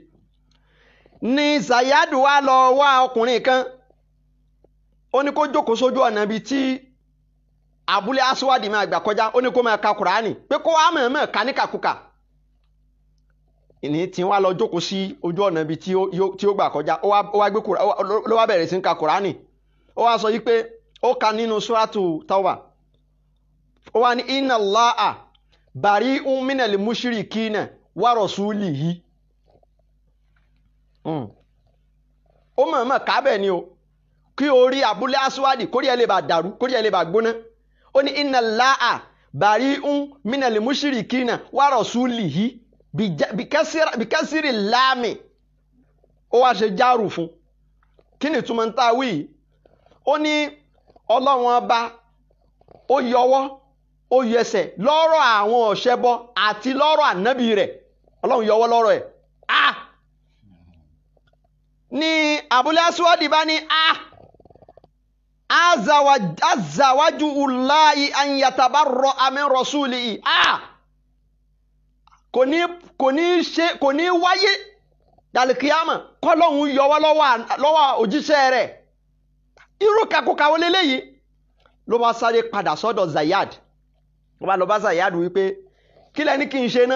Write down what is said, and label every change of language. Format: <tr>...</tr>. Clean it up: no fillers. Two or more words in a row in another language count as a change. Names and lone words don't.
<yo>Ní Zayyadu wá lọ wá ọkùnrin kan, ó ní kó jókòó sójú ọ̀nà bíi tí Abul Aswad máa gbà kọjá, ó ní kó máa ka Kùránì pé kó wá mọ̀ọ́mọ̀ ká ní kàkúkà. Ìní tí wọ́n lọ jókòó sí ojú ọ̀nà bíi tí ó gbà kọjá, ó wá gbé ló wá bẹ̀rẹ̀ sí ń ka Kùránì. Ó wá sọ yí pé ó ka nínú Suratu Tawbah, ó wá ní</yo> <ar>إن الله بريء من المشركين ورسوله.</ar> <yo>Ó mọ̀ọ́mọ̀ ká bẹ́ẹ̀ ni o, kí orí Abul Aswad kórí ẹ lè bá dàrú, kórí ẹ lè bá gbóná. Ó ní</yo> <ar>إن الله بريء من المشركين ورسوله بكسر láàmì.</ar> <yo>Ó wá ṣe járù fún. Kí ni túmọ̀ ń ta wí? Ó ní Ọlọ́run ọba ó yọwọ́ ó yẹsẹ̀ lọ́rọ̀ àwọn ọ̀ṣẹbọ àti lọ́rọ̀ ànábì rẹ̀. Ọlọ́run yọwọ́ lọ́rọ̀ ẹ̀. Ní Abul Aswad bá ní</yo> <ar>معاذ الله أن يتبرأ من رسوله.</ar> <yo>Kò ní wáyé dàlìkíyàmà kọ́lọ́hun yọwọ́ lọ́wọ́ òjíṣẹ́ rẹ̀. Irú kakúkà wọlé léyìí ló bá sáré padà sọ́dọ̀ Zayyad. Ó bá lọ bá Zayyad wípé kí lẹ́ni kí n ṣe ná?</yo>